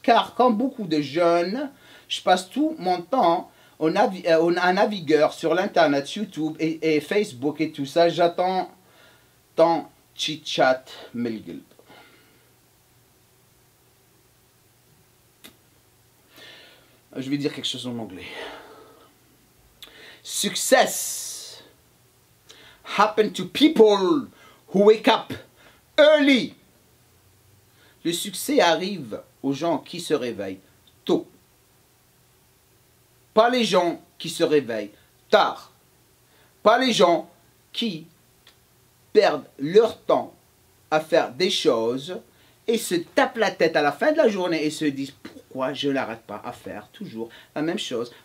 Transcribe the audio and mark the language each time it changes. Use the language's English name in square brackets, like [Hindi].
[French] Car comme beaucoup de jeunes, je passe tout mon temps au navigueur sur l'internet, YouTube et Facebook et tout ça. J'attends ton chit-chat melgul. Je vais dire quelque chose en anglais. [English] Success happen to people who wake up early. [French] Le succès arrive aux gens qui se réveillent tôt. Pas les gens qui se réveillent tard. Pas les gens qui perdent leur temps à faire des choses et se tapent la tête à la fin de la journée et se disent pourquoi je n'arrête pas à faire toujours la même chose.